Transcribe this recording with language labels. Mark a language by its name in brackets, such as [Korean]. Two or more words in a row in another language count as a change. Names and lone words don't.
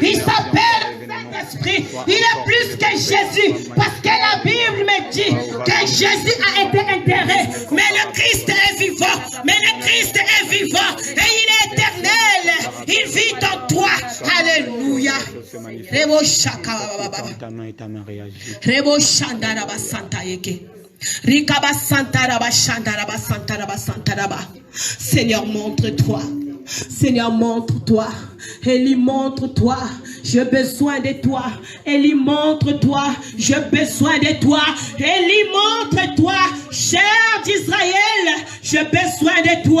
[French] Il s'appelle Saint-Esprit. Il est plus que Jésus. Parce que la Bible me dit que Jésus a été enterré. Mais le Christ est vivant. Mais le Christ est vivant. Et il est éternel. Il vit en toi. Alléluia. Rebo shaka baba. Rebo shandara basanta yeke. Rikaba santaraba shandaraba santaraba santaraba. Seigneur, montre-toi. Seigneur, montre-toi. Élie, montre-toi. J'ai besoin de toi. Élie, montre-toi. J'ai besoin de toi. Élie, montre-toi. Cher d'Israël, j'ai besoin de toi.